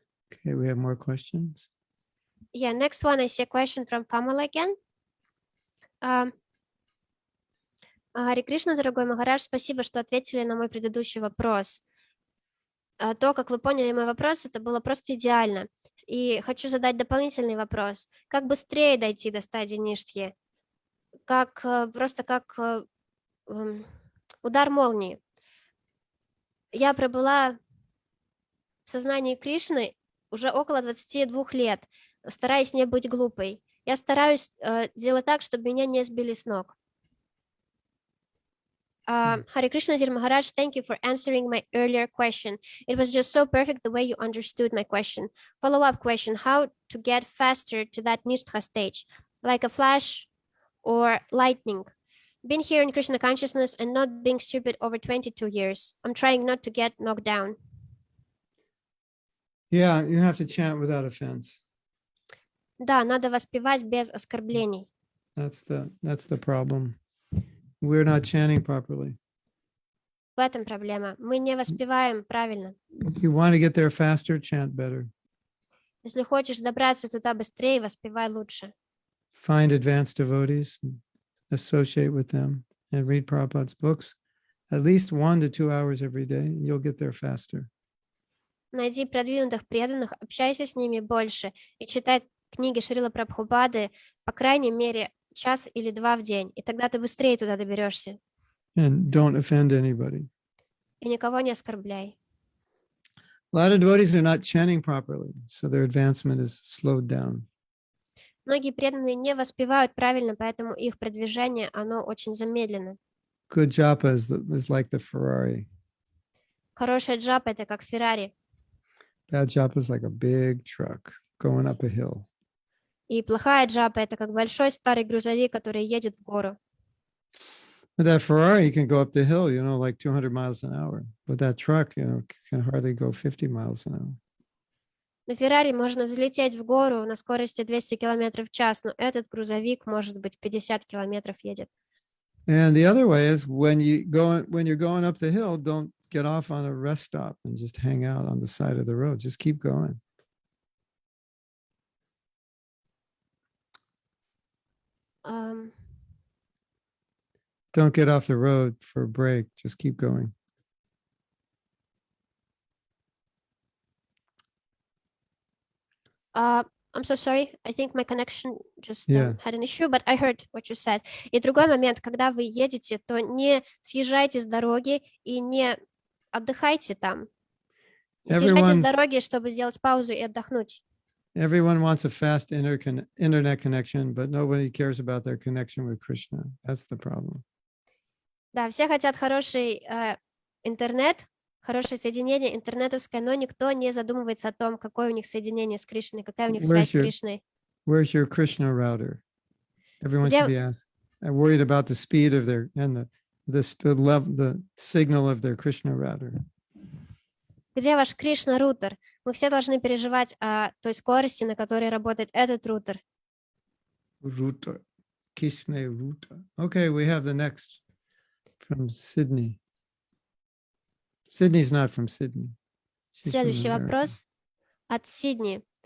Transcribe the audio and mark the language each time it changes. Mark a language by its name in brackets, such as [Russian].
[English] Okay, we have more questions. Yeah, next one, I see a question from Kamala again. [Russian] Харе Кришна, дорогой Махарадж, спасибо, что ответили на мой предыдущий вопрос. То, как вы поняли мой вопрос, это было просто идеально. И хочу задать дополнительный вопрос. Как быстрее дойти до стадии ништхи? Просто как удар молнии. Я пробыла в сознании Кришны уже около 22 лет, стараясь не быть глупой. Я стараюсь делать так, чтобы меня не сбили с ног. [English] Hare Krishna, dear Maharaj, thank you for answering my earlier question. It was just so perfect the way you understood my question. Follow-up question, how to get faster to that Nishtha stage, like a flash or lightning? Been here in Krishna consciousness and not being stupid over 22 years. I'm trying not to get knocked down. Yeah, you have to chant without offense. [Russian] Да, надо воспевать без оскорблений. [English] That's the problem. We're not chanting properly. [Russian] В этом проблема. Мы не воспеваем правильно. [English] If you want to get there faster, chant better. [Russian] Если хочешь добраться туда быстрее, воспевай лучше. [English] Find advanced devotees, associate with them, and read Prabhupada's books at least 1 to 2 hours every day, and you'll get there faster. [Russian] Найди продвинутых преданных, общайся с ними больше и читай книги Шрила Прабхупады, по крайней мере, 1 или 2 в день, и тогда ты быстрее туда доберешься. [English] And don't offend anybody. [Russian] И никого не оскорбляй. [English] A lot of devotees are not chanting properly, so their advancement is slowed down. [Russian] Многие преданные не воспевают правильно, поэтому их продвижение, оно очень замедлено. [English] Good japa is like the Ferrari. [Russian] Хорошая джапа — это как Феррари, [English] Bad japa is like a big truck going up a hill. [Russian] и плохая джапа — это как большой старый грузовик, который едет в гору. [English] But that Ferrari can go up the hill, like 200 miles an hour. But that truck, can hardly go 50 miles an hour. [Russian] На Феррари можно взлететь в гору на скорости 200 км в час, но этот грузовик, может быть, 50 километров едет. [English] And the other way is when you're going up the hill, don't get off on a rest stop and just hang out on the side of the road. Just keep going. Don't get off the road for a break. Just keep going. I'm so sorry. I think my connection just Yeah. had an issue, but I heard what you said. [Russian] И другой момент, когда вы едете, то не съезжайте с дороги и не отдыхайте там. Не съезжайте с дороги, чтобы сделать паузу и отдохнуть. [English] Everyone wants a fast internet connection, but nobody cares about their connection with Krishna. That's the problem. [Russian] Да, все хотят хороший интернет, хорошее соединение интернетовское, но никто не задумывается о том, какое у них соединение с Кришной, какая у них связь с Кришной. [English] Where's your Krishna router? Everyone should be asked. I'm worried about the speed of their and the signal of their Krishna router. [Russian] Где ваш Кришна-рутер? Мы все должны переживать о той скорости, на которой работает этот рутер. [English] Router. Krishna router. Okay, we have the next from Sydney. Sydney's not from Sydney. [Russian] Следующий вопрос от Сидни.